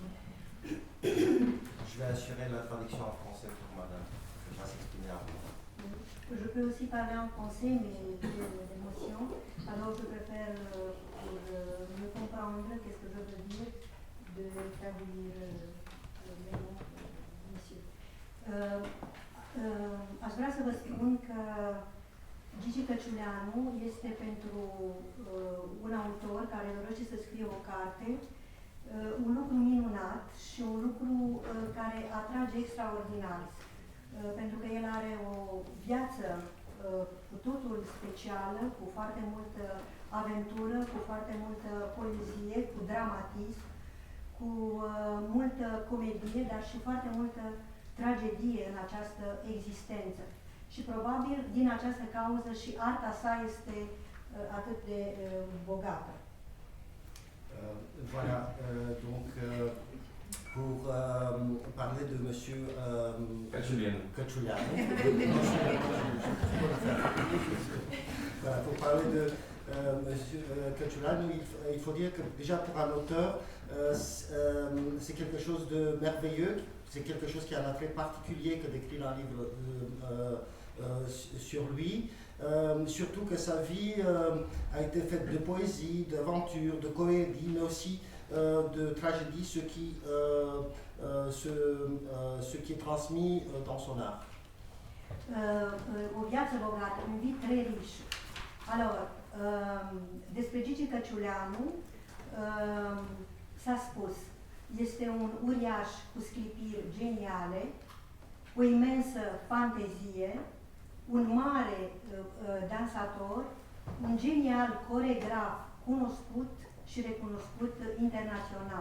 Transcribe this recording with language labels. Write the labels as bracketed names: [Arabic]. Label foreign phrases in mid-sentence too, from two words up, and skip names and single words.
[French] Je vais assurer la traduction en français pour madame. Je vais s'exprimer en français. Je peux aussi parler en français, mais j'ai l'émotion. Alors je préfère, pour me comprendre qu'est-ce que je veux dire, de traduire les mots, monsieur. [Romanian] Aș vrea să vă spun că Gigi Căciuleanu este pentru un autor care dorește să scrie o carte, un lucru minunat și un lucru care atrage extraordinar. Pentru că el are o viață cu totul specială, cu foarte multă aventură, cu foarte multă poezie, cu dramatism, cu multă comedie, dar și foarte multă tragedie în această existență. Și probabil din această cauză și arta sa este atât de bogată. [French] Voilà, donc pour parler de monsieur Căciuleanu. Voilà, pour parler de monsieur Căciuleanu, il faut dire que déjà pour un auteur, c'est quelque chose de merveilleux, c'est quelque chose qui a un attrait particulier que d'écrire un livre sur lui. Surtout que sa vie a été faite de poésie, d'aventure, de comédie, mais aussi de tragédie, ce qui est transmis dans son art. [Romanian] O viață bogată, un vid treliș. Alors, despre Gigi Căciuleanu s-a spus, este un uriaș cu sclipiri geniale, o imensă fantezie, un mare dansator, un genial coregraf cunoscut și recunoscut internațional.